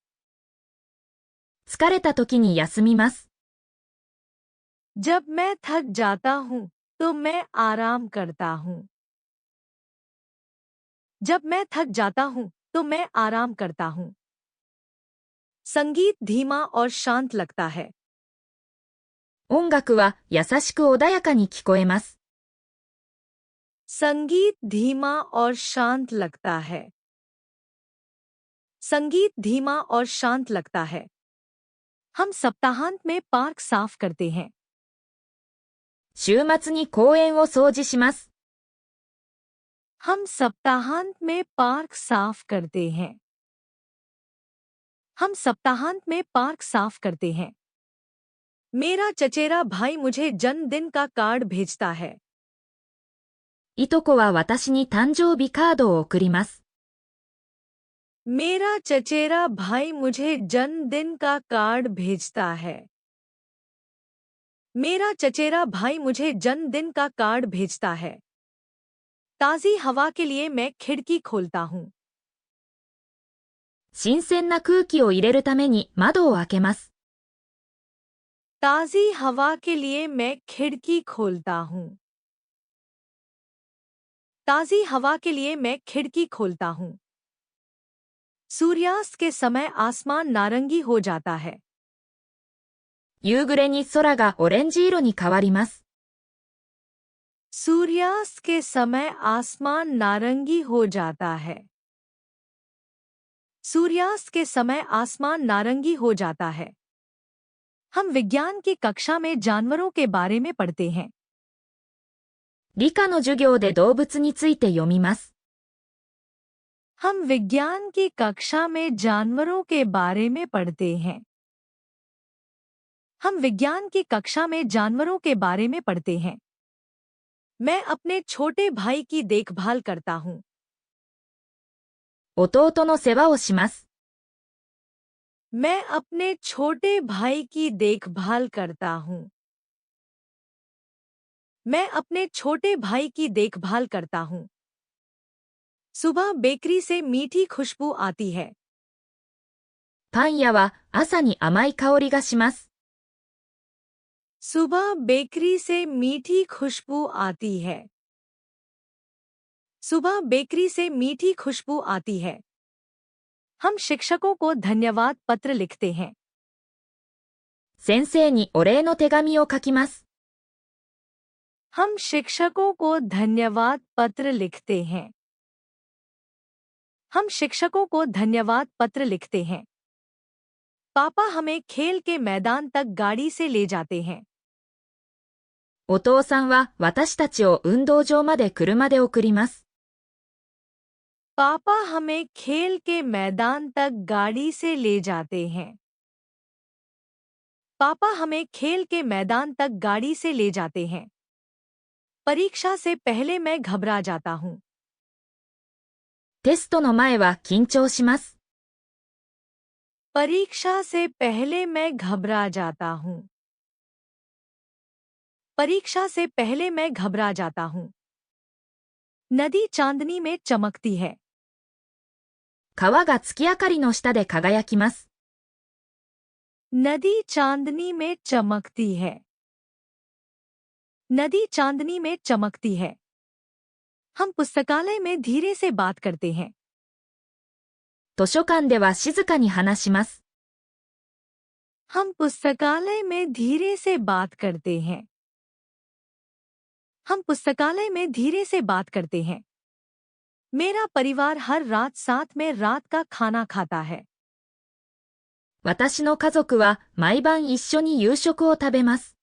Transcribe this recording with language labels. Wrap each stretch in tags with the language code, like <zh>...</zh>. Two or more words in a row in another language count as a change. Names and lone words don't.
<ja>疲れた時に休みます。</ja> <hi>जब मैं थक जाता हूँ तो मैं आराम करता हूँ। जब मैं थक जाता हूँ तो मैं आराम करता हूँ। संगीत धीमा और शांत लगता है।</hi> <ja>音楽は優しく穏やかに聞こえます。</ja> <hi>संगीत धीमा और शांत लगता है। संगीत धीमा और शांत लगता है। हम सप्ताहांत में पार्क साफ करते हैं।</hi> <ja>週末に公園を掃除します。</ja> <hi>हम सप्ताहांत में पार्क साफ करते हैं। हम सप्ताहांत में पार्क साफ करते हैं। मेरा चचेरा भाई मुझे जन्मदिन का कार्ड भेजता है।</hi> <ja>いとこは私に誕生日カードを送ります。</ja> <hi>मेरा चचेरा भाई मुझे जन्मदिन का कार्ड भेजता है। मेरा चचेरा भाई मुझे जन्मदिन का कार्ड भेजता है। ताज़ी हवा के लिए मैं खिड़की खोलता हूँ।</hi> <ja>新鮮な空気を入れるために窓を開けます。</ja> <hi>ताज़ी हवा के लिए मैं खिड़की खोलता हूँ। ताज़ी हवा के लिए मैं खिड़की खोलता हूँ। सूर्यास्त के समय आसमान नारंगी हो जाता है।</hi> <ja>夕暮れに空がオレンジ色に変わります。</ja> <hi>सूर्यास्त के समय आसमान नारंगी हो जाता है। सूर्यास्त के समय आसमान नारंगी हो जाता है। हम विज्ञान की कक्षा में जानवरों के बारे में पढ़ते हैं।</hi> <ja>理科の授業で動物について読みます。</ja> <hi>हम विज्ञान की कक्षा में जानवरों के बारे में पढ़ते हैं। हम विज्ञान की कक्षा में जानवरों के बारे में पढ़ते हैं। मैं अपने छोटे भाई की देखभाल करता हूँ।</hi> <ja>弟の世話をします。</ja> <hi>मैं अपने छोटे भाई की देखभाल करता हूँ। मैं अपने छोटे भाई की देखभाल करता हूँ। सुबह बेकरी से मीठी खुशबू आती है।</hi> <ja>パン屋は朝に甘い香りがします。</ja> <hi>सुबह बेकरी से मीठी खुशबू आती है। सुबह बेकरी से मीठी खुशबू आती है। हम शिक्षकों को धन्यवाद पत्र लिखते हैं।</hi> <ja>先生にお礼の手紙を書きます。</ja> <hi>हम शिक्षकों को धन्यवाद पत्र लिखते हैं। हम शिक्षकों को धन्यवाद पत्र लिखते हैं। पापा हमें खेल के मैदान तक गाड़ी से ले जाते हैं।</hi> <ja>お父さんは私たちを運動場まで車で送ります。</ja> <hi>पापा हमें खेल के मैदान तक गाड़ी से ले जाते हैं। पापा हमें खेल के मैदान तक गाड़ी से ले जाते हैं। परीक्षा से पहले मैं घबरा जाता हूँ।</hi> <ja>テストの前は緊張します。</ja> <hi>परीक्षा से पहले मैं घबरा जाता हूँ। परीक्षा से पहले मैं घबरा जाता हूँ। नदी चांदनी में चमकती है।</hi> <ja>川が月明かりの下で輝きます。</ja> <hi>नदी चांदनी में चमकती है। नदी चांदनी में चमकती है। हम पुस्तकालय में धीरे से बात करते हैं।</hi> <ja>図書館では静かに話します。</ja> <hi>हम पुस्तकालय में धीरे से बात करते हैं। हम पुस्तकालय में धीरे से बात करते हैं। मेरा परिवार हर रात साथ में रात का खाना खाता है।</hi> <ja>私の家族は毎晩一緒に夕食を食べます。</ja>